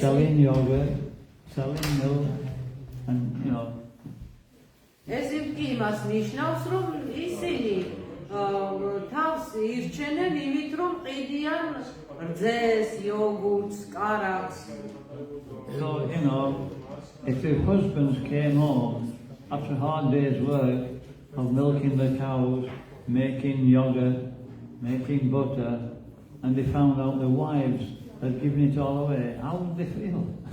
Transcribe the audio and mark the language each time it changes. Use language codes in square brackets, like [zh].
[en] selling yogurt, selling milk, and, [ka] ეს იმას ნიშნავს, რომ ისინი თავს ირჩენენ იმით, რომ ყიდიან რძეს, იოგურტს, კარაქს. [en] So, if the husbands came home after a hard day's work of milking the cows, making yogurt, making butter, and they found out the wives had given it all away, how would they feel?